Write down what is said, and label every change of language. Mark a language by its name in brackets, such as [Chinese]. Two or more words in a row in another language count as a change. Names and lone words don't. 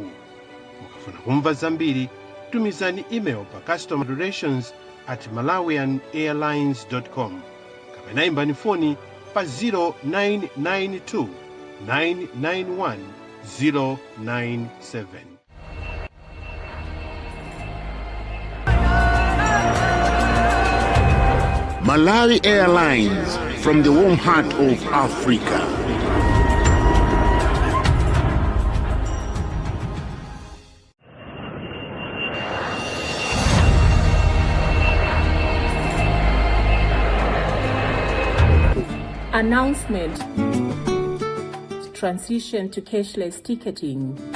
[Nyanja] Mukafuna kumva zambiri, tumizani email pa customerrelations@malawianairlines.com kapena imbani foni pa 0992 991 097. [English] Malawi Airlines, from the warm heart of Africa. Announcement: transition to cashless ticketing.